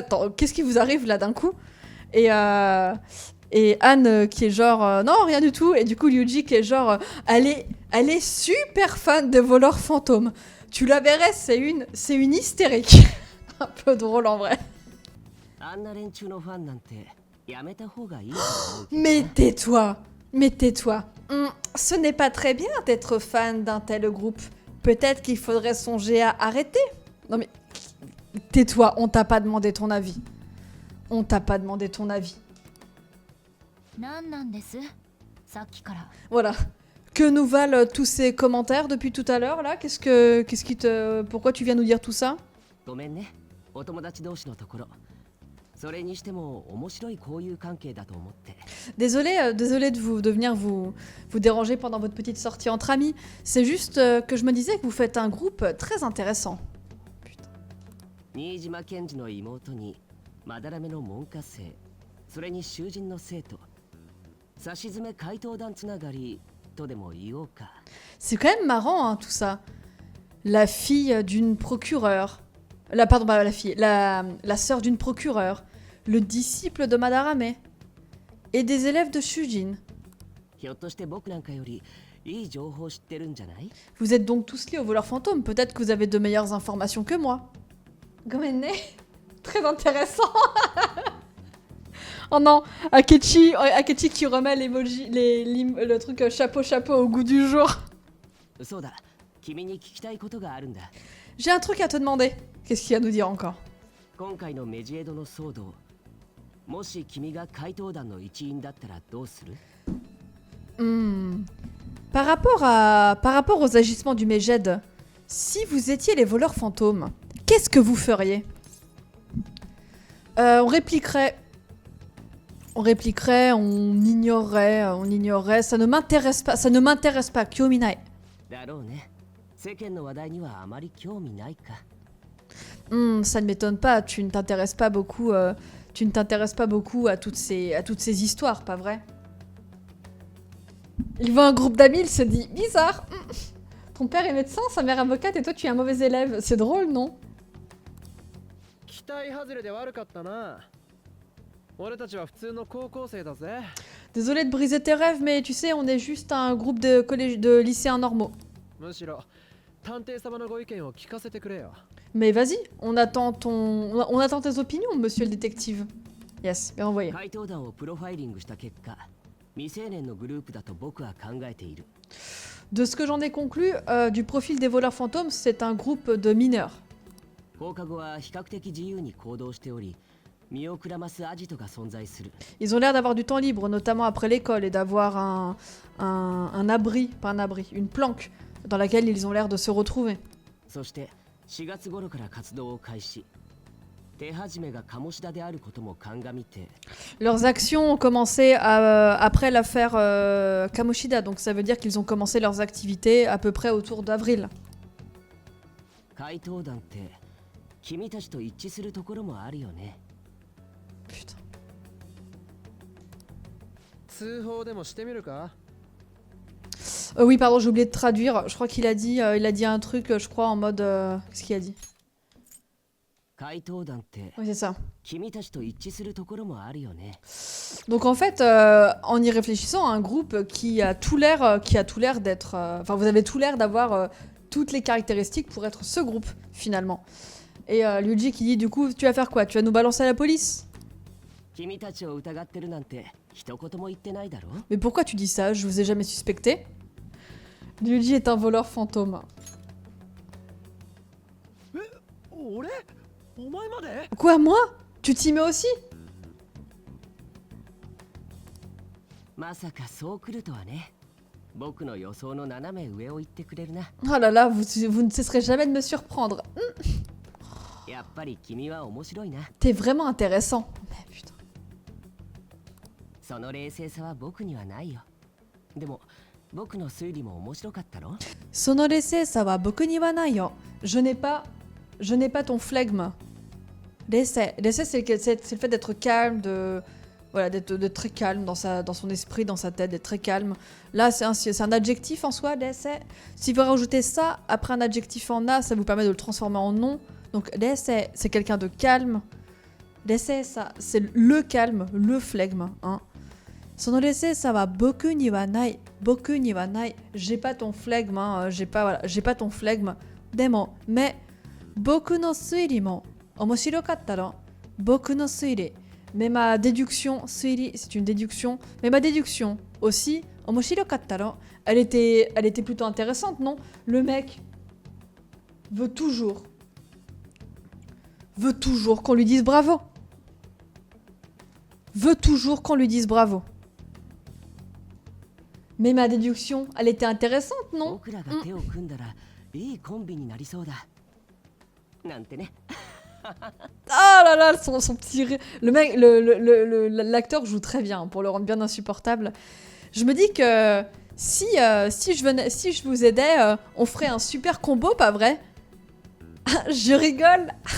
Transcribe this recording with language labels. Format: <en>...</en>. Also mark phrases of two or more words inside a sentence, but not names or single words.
<fr>Qu'est-ce qui vous arrive là d'un coup? Et Anne qui est genre non, rien du tout. Et du coup, Ryuji qui est genre elle est super fan de voleurs fantômes. Tu la verrais, c'est une hystérique. Un peu drôle en vrai.</fr> <ja>あんな連中のファンなんてやめた方がいいと思う。</ja> <fr>Mais tais-toi. Mais tais-toi. Ce n'est pas très bien d'être fan d'un tel groupe. Peut-être qu'il faudrait songer à arrêter. Non mais... Tais-toi, on t'a pas demandé ton avis. On t'a pas demandé ton avis.</fr> <ja>なんなんですさっきから。</ja> <fr>Voilà. Que nous valent tous ces commentaires depuis tout à l'heure là? Qu'est-ce qui te... Pourquoi tu viens nous dire tout ça?</fr> <ja>ごめんね、お友達同士のところ。それにしても面白い交友関係だと思って。</ja> <fr>Désolé, désolé de venir vous déranger pendant votre petite sortie entre amis. C'est juste que je me disais que vous faites un groupe très intéressant. Putain.</fr> <ja>新島健治の妹にまだらめの門下生、それに囚人の生徒、差し詰め怪盗団つながりとでも言おうか。</ja> <fr>C'est quand même marrant hein, tout ça. La fille d'une procureure. Pardon, pas la fille. La sœur d'une procureure. Le disciple de Madarame. Et des élèves de Shujin.</fr> <ja>ひょっとして僕なんかよりいい情報知ってるんじゃない？</ja> <fr>Vous êtes donc tous liés au voleur fantôme. Peut-être que vous avez de meilleures informations que moi. Gomenne. Très intéressant. Oh non, Akechi qui remet l'emoji, le truc chapeau au goût du jour.</fr> <ja>そうだ、君に聞きたいことがあるんだ。</ja> <fr>J'ai un truc à te demander. Qu'est-ce qu'il y a à nous dire encore?</fr> <ja>今回のメジエドの騒動、もし君が怪盗団の一員だったらどうする？</ja> <fr>Par rapport aux agissements du Meged, si vous étiez les voleurs fantômes, qu'est-ce que vous feriez? On répliquerait, on ignorerait, ça ne m'intéresse pas, Kyominai.</fr> <ja>だろうね。世間の話題にはあまり興味ないか。</ja> <fr>Ça ne m'étonne pas, tu ne t'intéresses pas beaucoup à toutes ces histoires, pas vrai? Il voit un groupe d'amis, il se dit bizarre. Ton père est médecin, sa mère avocate et toi tu es un mauvais élève. C'est drôle, non?</fr> <ja>期待外れで悪かったな。俺たちは普通の高校生だぜ。</ja> <fr>Désolé de briser tes rêves, mais tu sais, on est juste un groupe de lycéens normaux.</fr> <ja>むしろ探偵様のご意見を聞かせてくれよ。</ja> <fr>Mais vas-y, on attend tes opinions, monsieur le détective. Yes, bien envoyé.</fr> <ja>怪盗団をプロファイリングした結果、未成年のグループだと僕は考えている。</ja> <fr>De ce que j'en ai conclu, du profil des voleurs fantômes, c'est un groupe de mineurs.</fr> <ja>放課後は比較的自由に行動しており、身をくらますアジトが存在する。</ja> <fr>Ils ont l'air d'avoir du temps libre, notamment après l'école, et d'avoir un abri, pas un abri, une planque dans laquelle ils ont l'air de se retrouver.</fr> <ja>そして4月頃から活動を開始。手始めが鴨志田であることも鑑みて。</ja> <fr>Leurs actions ont commencé après l'affaire Kamoshida, donc ça veut dire qu'ils ont commencé leurs activités à peu près autour d'avril.</fr> <ja>怪盗団って君たちと一致するところもあるよね。</ja> <fr>Putain.</fr> <ja>通報でもしてみるか？</ja> <fr>Oui, pardon, j'ai oublié de traduire. Je crois qu'il a dit un truc, je crois, en mode... Qu'est-ce qu'il a dit?</fr> <ja>怪盗団って</ja> <fr>Oui, c'est ça.</fr> <ja>君たちと一致するところもあるよね。</ja> <fr>Donc en fait, en y réfléchissant, un groupe qui a tout l'air d'être... Enfin, vous avez tout l'air d'avoir toutes les caractéristiques pour être ce groupe, finalement. Et Ryuji qui dit, du coup, tu vas faire quoi? Tu vas nous balancer à la police?</fr> <ja>君たちを疑ってるなんて一言も言ってないだろ。</ja> <fr>Mais pourquoi tu dis ça? Je vous ai jamais suspecté. Ryuji est un voleur fantôme.</fr> <ja>俺？お前まで？</ja> <fr>Quoi, moi? Tu t'y mets aussi?</fr> <ja>まさかそう来るとはね。僕の予想の斜め上を言ってくれるな。</ja> <fr>Oh là là, vous ne cesserez jamais de me surprendre.</fr> <ja>やっぱり君は面白いな。</ja> <fr>T'es vraiment intéressant. Mais putain.</fr> <ja>その冷静さは僕にはないよ。でも僕の推理も面白かったろ。その冷静さは, 僕にはないよ.</ja> <fr>Je n'ai pas ton flegme. L'essai, c'est le fait d'être calme, d'être très calme dans son esprit, dans sa tête, d'être très calme. Là, c'est un adjectif en soi, l'essai. Si vous rajoutez ça après un adjectif en a, ça vous permet de le transformer en nom. Donc l'essai, c'est quelqu'un de calme. L'essai, ça, c'est le calme, le flegme.</fr> <ja>Hein. その冷静さは, 僕にはない. 僕にはない.</ja> <fr>J'ai pas ton flegme, hein. J'ai pas ton flegme.</fr> <ja>でも、mais 僕の推理も面白かったろ僕の推理.</ja> <fr>Mais ma déduction, suiri, c'est une déduction. Mais ma déduction aussi,</fr> <ja>面白かった の.</ja> <fr>Elle était plutôt intéressante, non? Le mec veut toujours qu'on lui dise bravo. Veut toujours qu'on lui dise bravo. Mais ma déduction, elle était intéressante, non?</fr> <ja>僕らが手を組んだらいいコンビになりそうだなんてね</ja> <fr>Ah là là, son petit rire. Le mec, l'acteur joue très bien pour le rendre bien insupportable. Je me dis que si je vous aidais, on ferait un super combo, pas vrai? Je rigole.</fr>